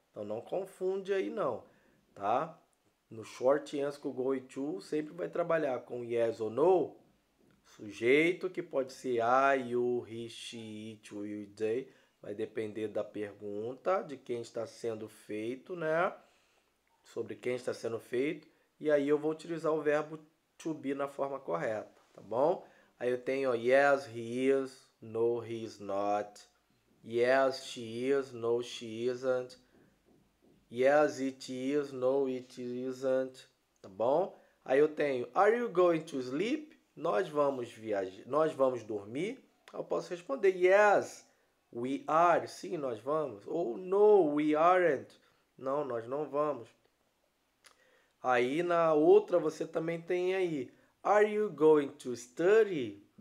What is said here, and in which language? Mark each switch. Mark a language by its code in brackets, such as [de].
[pt] Então não confunde aí não, tá? No short answer com o going to sempre vai trabalhar com yes ou no, sujeito, que pode ser I, you, he, she, it, will, they. Vai depender da pergunta, de quem está sendo feito, né? Sobre quem está sendo feito. E aí eu vou utilizar o verbo to be na forma correta, tá bom? Aí eu tenho [en] yes, he is, no, he is not. Yes, she is, no, she isn't. Yes, it is, no, it isn't. [pt] Tá bom? Aí eu tenho [en] are you going to sleep? [pt] Nós vamos viajar, nós vamos dormir? Eu posso responder [en] yes, we are. [pt] Sim, nós vamos. Ou [en] no, we aren't. [pt] Não, nós não vamos. Aí na outra você também tem aí [en] are you going to study?